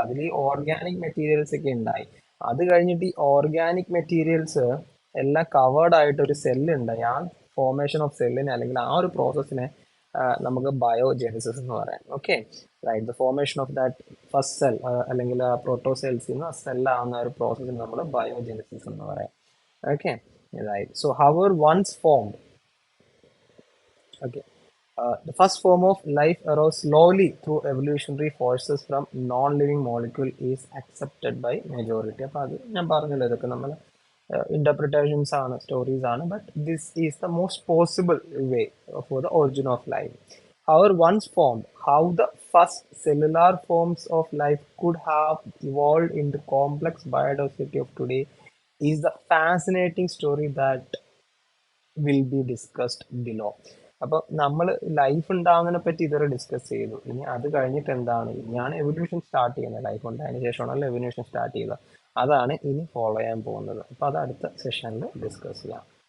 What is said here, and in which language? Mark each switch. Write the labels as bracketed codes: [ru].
[ml] അതിൽ ഈ organic materials ഒക്കെ ഉണ്ടായി. അത് കഴിഞ്ഞിട്ട് ഈ ഓർഗാനിക് മെറ്റീരിയൽസ് എല്ലാം കവേർഡ് ആയിട്ട് ഒരു സെല്ല് ഉണ്ടായി. ആ ഫോർമേഷൻ ഓഫ് സെല്ലിനെ, അല്ലെങ്കിൽ ആ ഒരു പ്രോസസ്സിനെ നമുക്ക് ബയോജെനിസിസ് എന്ന് പറയാം. Okay, right. [en] the formation of that first cell, [ml] അല്ലെങ്കിൽ പ്രോട്ടോസെൽസിൽ നിന്ന് സെല്ലാവുന്ന ഒരു പ്രോസസ്സിന് നമ്മൾ ബയോജെനിസിസ് എന്ന് പറയാം. [en] Okay, right. So our once formed. Okay, the first form of life arose slowly through evolutionary forces from non-living molecule is accepted by majority. [ml] അപ്പോൾ അത് ഞാൻ പറഞ്ഞല്ലോ, ഇതൊക്കെ നമ്മൾ interpretations ആണ്, സ്റ്റോറീസ് ആണ്, [en] But this is the most possible way for the origin of life. However, once formed, how the first cellular forms of life could have evolved into complex biodiversity of today is the fascinating story that will be discussed below. [ml] അപ്പൊ നമ്മൾ life ഉണ്ടാവുന്നതിനെ പറ്റി ഇതുവരെ discuss ചെയ്തു. ഇനി അത് കഴിഞ്ഞിട്ട് എന്താണ്, ഇനിയാണ് എവല്യൂഷൻ സ്റ്റാർട്ട് ചെയ്യുന്നത്. ലൈഫ് ഉണ്ടായതിനു ശേഷമാണല്ലോ എവല്യൂഷൻ സ്റ്റാർട്ട് ചെയ്തത്. അതാണ് ഇനി ഫോളോ ചെയ്യാൻ പോകുന്നത്. അപ്പൊ അത് അടുത്ത സെഷനിൽ ഡിസ്കസ് ചെയ്യാം.